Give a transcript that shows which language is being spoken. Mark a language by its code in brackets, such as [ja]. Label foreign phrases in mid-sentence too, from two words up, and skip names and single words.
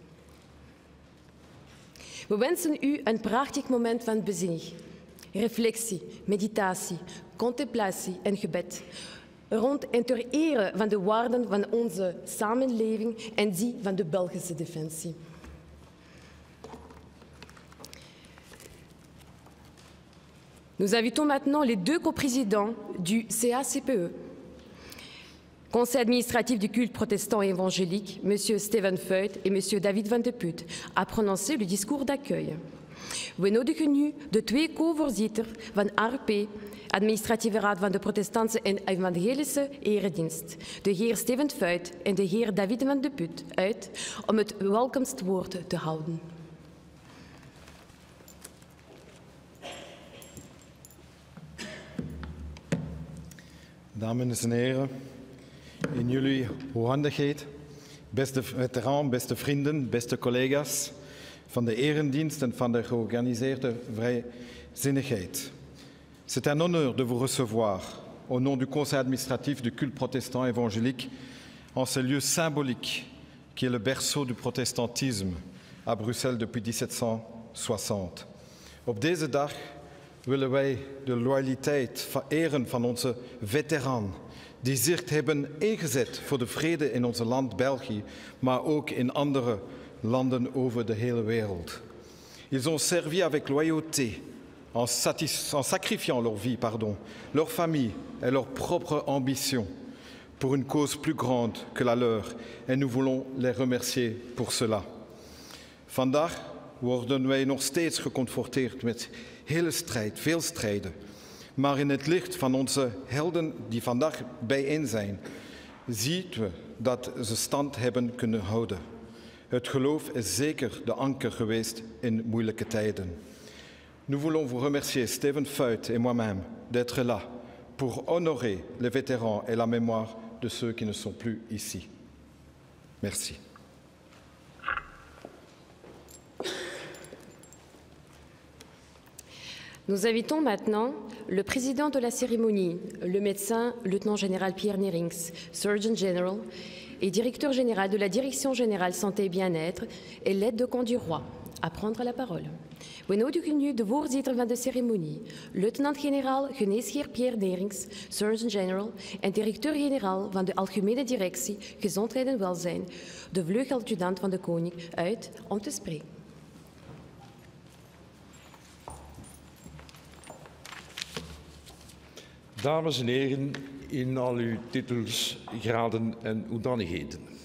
[nl] We wensen u een prachtig moment van bezinning, reflectie, meditatie, contemplatie en gebed rond en ter ere van de waarden van onze samenleving en die van de Belgische defensie. [fr] Nous invitons maintenant les deux coprésidents du CACPE, Conseil administratif du culte protestant et évangélique, M. Steven Feut et M. David van de Put, à prononcer le discours d'accueil. [nl] We nodigen nu de twee co-voorzitters van ARP, Administratieve Raad van de Protestantse en Evangelische Eredienst, de heer Steven Feut en de heer David van de Put, uit om het welkomstwoord te houden. Dames en heren, in jullie hoehandigheid, beste veteraan, beste vrienden, beste collega's van de Eredienst en van de georganiseerde vrijzinnigheid. [fr] C'est un honneur de vous recevoir au nom du Conseil administratif du culte protestant évangélique en ce lieu symbolique qui est le berceau du protestantisme à Bruxelles depuis 1760. [nl] Op deze dag willen wij de loyaliteit vereren van onze veteranen die zich hebben ingezet voor de vrede in ons land België, maar ook in andere landen over de hele wereld. [fr] Ils ont servi avec loyauté, en sacrifiant leur vie, leur famille et leur propre ambition pour une cause plus grande que la leur. En nous voulons les remercier pour cela. [nl] Vandaag worden wij nog steeds geconfronteerd met hele strijd, veel strijden. Maar in het licht van onze helden die vandaag bijeen zijn, zien we dat ze stand hebben kunnen houden. Het geloof is zeker de anker geweest in moeilijke tijden. [fr] Nous voulons vous remercier, Steven Feut et moi-même, d'être là pour honorer les vétérans et la mémoire de ceux qui ne sont plus ici. Merci. Nous invitons maintenant le président de la cérémonie, le médecin lieutenant-général Pierre Nerings, [en] Surgeon General [fr] et directeur général de la Direction générale santé et bien-être et l'aide-de-camp du roi, à prendre la parole. [nl] We nodigen nu de voorzitter van de ceremonie, luitenant-generaal geneesheer Pierre Nerings, [en] Surgeon General [nl] en directeur-generaal van de Algemene Directie Gezondheid en Welzijn, de vleugeladjudant van de koning, uit om te spreken. Dames en heren, in al uw titels, graden en hoedanigheden.